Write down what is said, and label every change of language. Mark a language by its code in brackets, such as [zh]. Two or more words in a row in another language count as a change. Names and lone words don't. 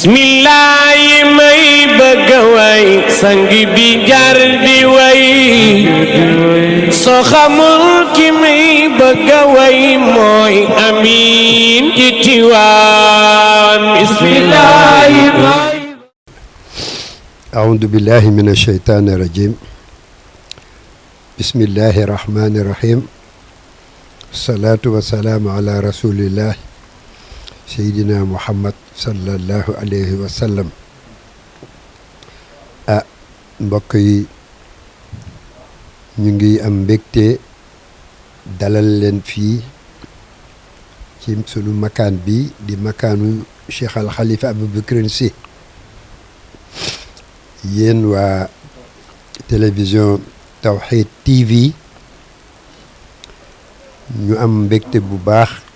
[wo] bismillahi may bëgg a way sang bi jar di way soo xamul ki may bëgg a way mooy Amin ci Tiwaawan bismillahi may [ar] أعوذ بالله من الشيطان الرجيم بسم الله الرحمن الرحيم الصلاة والسلام على رسول الله سيدنا محمد صلى الله عليه وسلم [wo] mbokk yi ñu ngi am mbégte dalal leen fii ci sunu makaan bi di makaanu Cheikh Al Khalifa Aboubacrine Sy yéen waa télévision Tawhid TV ñu am mbégte bu baax